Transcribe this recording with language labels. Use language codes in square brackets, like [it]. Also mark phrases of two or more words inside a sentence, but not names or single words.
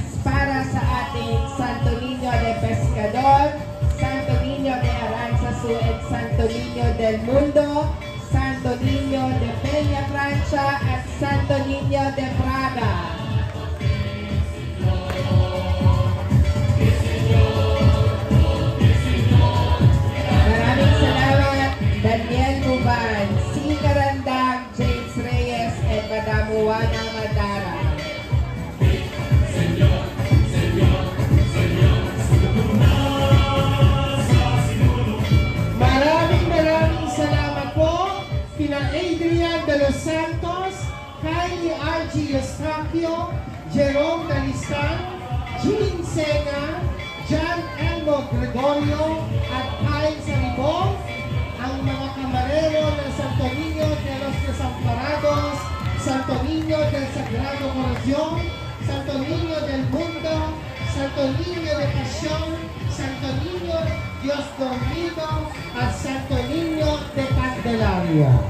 [tl] para sa ating Santo Niño de Pescador, Santo Niño de Aranzazu at Santo Niño del Mundo, Santo Niño de Peña Francia at Santo Niño de Praga. Daniel Uban, C. Karandang, James Reyes, and Madam Juana Madara. Maraming salamat po kina Adrian de los Santos, Kylie R.G. Eustachio, Jerome Dalistan, Jean Sena, John Elmo Gregorio, at Kyle Saribong, ang mga kamarero ng Santo Niño de los Desamparados, Santo Niño del Sagrado Corazón, Santo Niño del Mundo, Santo Niño de Pasión, Santo Niño Dios Dormido, at Santo Niño de Candelario. Pamilya.